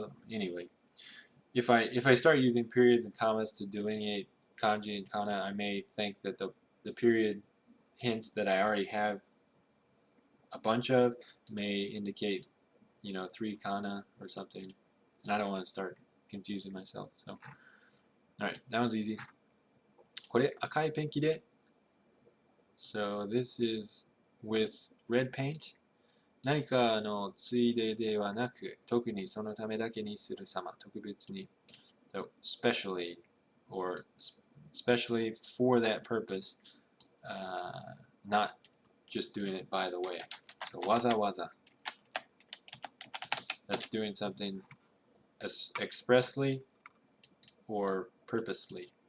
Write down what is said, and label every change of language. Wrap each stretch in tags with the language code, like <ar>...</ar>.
<en>Anyway, if I start using periods and commas to delineate kanji and kana, I may think that the period hints that I already have a bunch of may indicate, you know, 3 kana or something, and I don't want to start confusing myself. So, all right, that one's easy.</en> <ja>これ赤いペンキで</ja> <en>So this is with red paint.</en> <ja>何かのついでではなく、特にそのためだけにする様、特別に。</ja> <en>So specially, or especially for that purpose, not just doing it by the way. So わざわざ. That's doing something expressly or purposely.</en>